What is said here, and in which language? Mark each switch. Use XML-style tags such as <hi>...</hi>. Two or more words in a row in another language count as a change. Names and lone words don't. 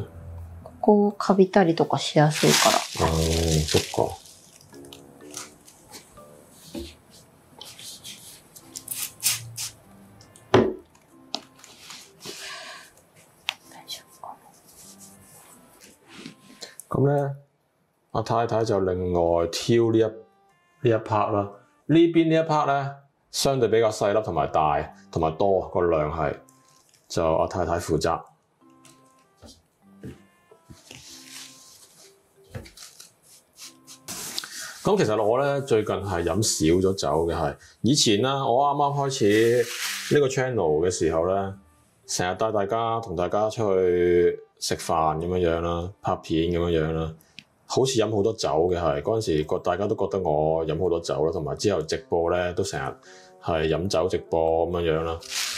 <ja>ここカビたりとかしやすいから。そっか。大丈夫かな。</ja> <yue>咁咧，阿太太就另外挑呢一 part 啦。呢邊呢一 part 咧，相對比較細粒同埋大同埋多個量係。就阿太太負責。咁其實我咧最近係飲少咗酒嘅係，以前啦我啱啱開始呢個 channel 嘅時候咧，成日帶同大家出去食飯咁樣啦，拍片咁樣啦，好似飲好多酒嘅係，嗰陣時大家都覺得我飲好多酒啦，同埋之後直播咧都成日係飲酒直播咁樣啦。</yue>